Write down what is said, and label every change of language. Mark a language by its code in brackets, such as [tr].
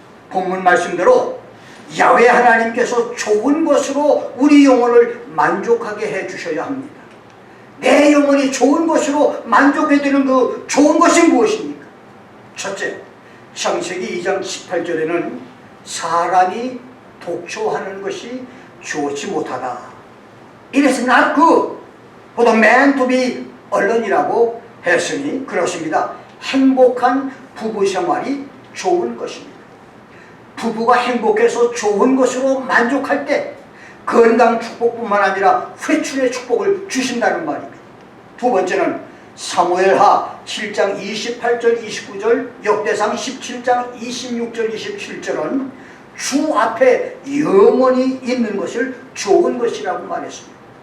[ko] 본문 말씀대로 야훼 하나님께서 좋은 것으로 우리 영혼을 만족하게 해주셔야 합니다. 내 영혼이 좋은 것으로 만족해드리는 그 좋은 것이 무엇입니까? 첫째, 창세기 2장 18절에는 사람이 독초하는 것이 좋지 못하다. [en] It is not good for the man to be alonei [ko] 라고 했으니 그렇습니다. 행복한 부부 생활이 좋은 것입니다. 부부가 행복해서 좋은 것으로 만족할 때 건강 축복뿐만 아니라 회춘의 축복을 주신다는 말입니다. 두 번째는 사무엘하 7장 28절 29절, 역대상 17장 26절 27절은 주 앞에 영원히 있는 것을 좋은 것이라고 말했습니다.